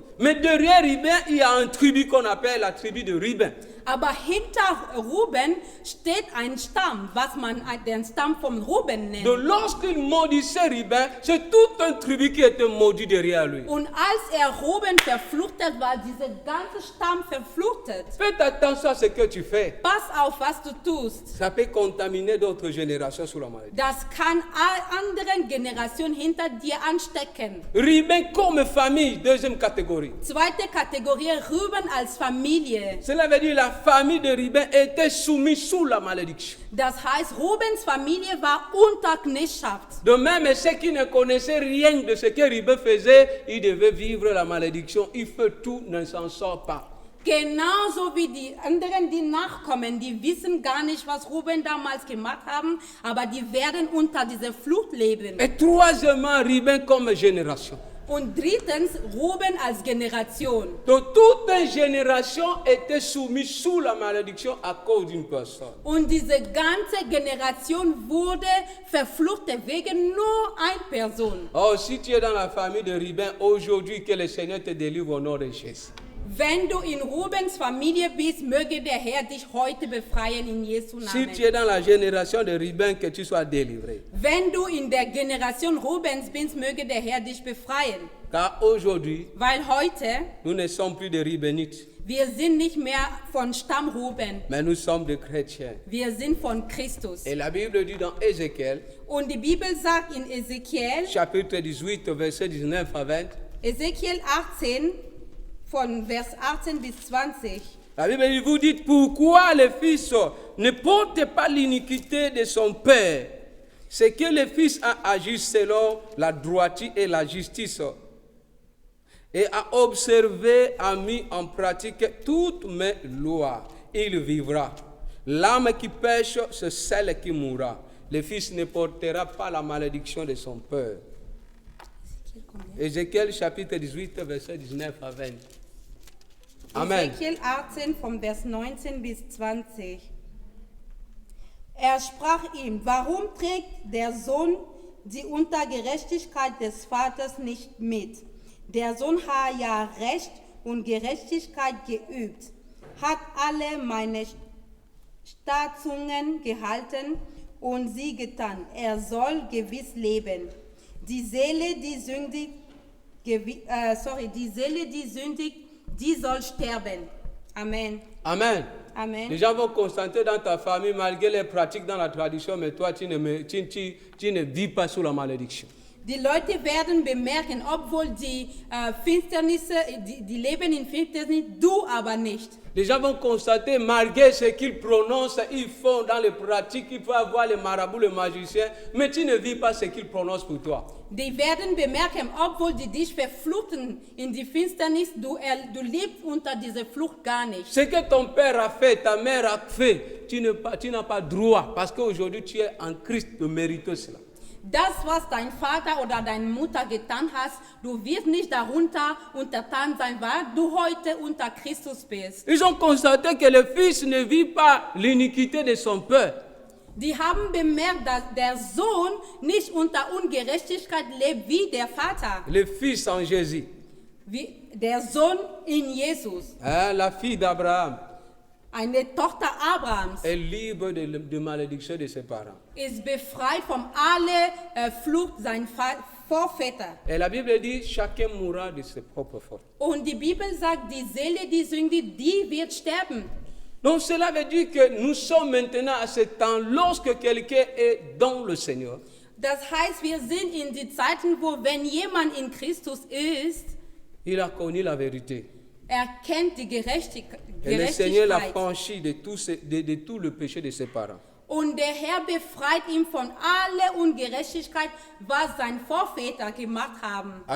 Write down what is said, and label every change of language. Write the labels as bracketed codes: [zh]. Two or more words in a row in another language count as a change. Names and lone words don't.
[fr] Mais derrière Ruben, il y a un tribu qu'on appelle la tribu de Ruben. [de] Aber hinter Ruben steht ein Stamm, was man den Stamm von Ruben nennt. [fr] Donc lorsqu'il maudissait Ruben, c'est tout un tribu qui était maudit derrière lui. [de] Und als Ruben verfluchtet war, dieser ganze Stamm verfluchtet. [fr] Faites attention à ce que tu fais. [de] Pass auf, was du tust. [fr] Ça peut contaminer d'autres générations sous la maladie. [de] Das kann anderen Generationen hinter dir anstecken. [fr] Ruben comme famille, deuxième catégorie. [de] Zweite Kategorie, Ruben als Familie. [fr] Cela veut dire la famille de Ruben était soumise sous la malédiction. [de] Das heißt, Rubens Familie war unter Knechtschaft. [fr] De même, ceux qui ne connaissaient rien de ce que Ruben faisait, ils devaient vivre la malédiction. Il fait tout, ne s'en sort pas. [de] Genauso wie die anderen, die nachkommen, die wissen gar nicht, was Ruben damals gemacht haben, aber die werden unter dieser Flucht leben. [fr] Et troisièmement, Ruben comme génération. [de] Und drittens, Ruben als Generation. [fr] Donc toute une génération était soumise sous la malédiction à cause d'une personne. [de] Und diese ganze Generation wurde verflucht wegen nur einer Person. [fr] Oh, si tu es dans la famille de Ruben, aujourd'hui que le Seigneur te délivre au nom de Jésus. [de] Wenn du in Rubens Familie bist, möge der Herr dich heute befreien in Jesu [fr] Si [de] Namen. [fr] tu es dans la génération de Ruben, que tu sois délivré. [de] Wenn du in der Generation Rubens bist, möge der Herr dich befreien. [fr] Car aujourd'hui, [de] Weil heute, [fr] nous ne sommes plus des Rubenites, [de] wir sind nicht mehr von Stamm Ruben, [fr] mais nous sommes des chrétiens. [de] wir sind von Christus. [fr] Et la Bible dit dans Ézéchiel, [de] Und die Bibel sagt in Ezekiel, [fr] chapitre 18, verset 19 à 20, [de] Ezekiel 18, von Vers 18 bis 20. [fr] la Bible dit, vous dites, pourquoi le fils ne porte pas l'iniquité de son père? C'est que le fils a agi selon la droiture et la justice, et a observé, a mis en pratique toutes mes lois. Il vivra. L'âme qui pêche, c'est celle qui mourra. Le fils ne portera pas la malédiction de son père. Ézéchiel chapitre 18, verset 19 à 20. Amen. [de] Ezekiel 18 vom Vers 19 bis 20. Er sprach ihm, warum trägt der Sohn die Untergerechtigkeit des Vaters nicht mit? Der Sohn hat ja Recht und Gerechtigkeit geübt, hat alle meine Satzungen gehalten und sie getan. Er soll gewiss leben. Die Seele, die sündigt, die soll sterben. Amen. Amen. Amen. [fr] Les gens vont constater dans ta famille, malgré les pratiques dans la tradition, mais toi, tu ne vis pas sous la malédiction. [de] Die Leute werden bemerken, obwohl die Finsternisse, die leben in Finsternis, du aber nicht. [fr] Les gens vont constater, malgré ce qu'ils prononcent, ils font dans les pratiques, il faut avoir les marabouts, les magiciens, mais tu ne vis pas ce qu'ils prononcent pour toi. [de] Die werden bemerken, obwohl die dich verfluchen in die Finsternis, du lebst unter dieser Flucht gar nicht. [fr] Ce que ton père a fait, ta mère a fait, tu n'as pas droit, parce qu'aujourd'hui tu es en Christ de mériter cela. [de] Das, was dein Vater oder deine Mutter getan hast, du wirst nicht darunter untertan sein, weil du heute unter Christus bist. [fr] Ils ont constaté que le fils ne vit pas l'iniquité de son père. [de] Die haben bemerkt, dass der Sohn nicht unter Ungerechtigkeit lebt wie der Vater, [fr] Le fils en Jésus. [de] wie der Sohn in Jesus. [fr] La fille d'Abraham [de] Eine Tochter Abrahams [fr] est libre de malédiction de ses parents. [de] ist befreit von aller Flucht seiner Vorväter. [fr] Et la Bible dit, chacun mourra de ses propres fautes. [de] Und die Bibel sagt, die Seele, die sündigt, die wird sterben. [fr] Donc cela veut dire que nous sommes maintenant à ce temps, lorsque quelqu'un est dans le Seigneur, [de] Das heißt, wir sind in die Zeiten, wo wenn jemand in Christus ist, [fr] il a connu la vérité. [de] er kennt die Gerechtigkeit. [fr] Et le Seigneur l'a franchi de tout le péché de ses parents. [de] Und der Herr befreit ihn von aller Ungerechtigkeit, was seine Vorväter gemacht haben.